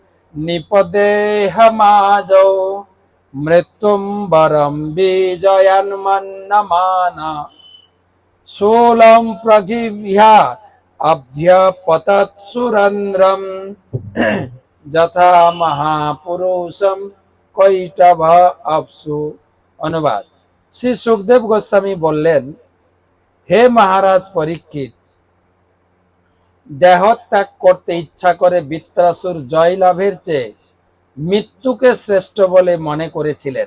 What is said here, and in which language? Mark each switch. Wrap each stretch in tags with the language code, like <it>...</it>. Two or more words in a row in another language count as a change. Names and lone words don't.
<sa>निपदेहमाजौ मृत्युं वरं विजयन्मन्यमान शूलं प्रगृह्य अभ्यपतत् सुरेन्द्रं যথা মহাপুরুষম কৈটভ অপ্সু।</sa> <bn>অনুবাদ, শ্রী সুখদেব গোস্বামী বললেন, হে মহারাজ পরীক্ষিত, দেহত্যাগ করতে ইচ্ছা করে বৃত্রাসুর জয়লাভের চেয়ে মৃত্যুকে শ্রেষ্ঠ বলে মনে করেছিলেন।</bn>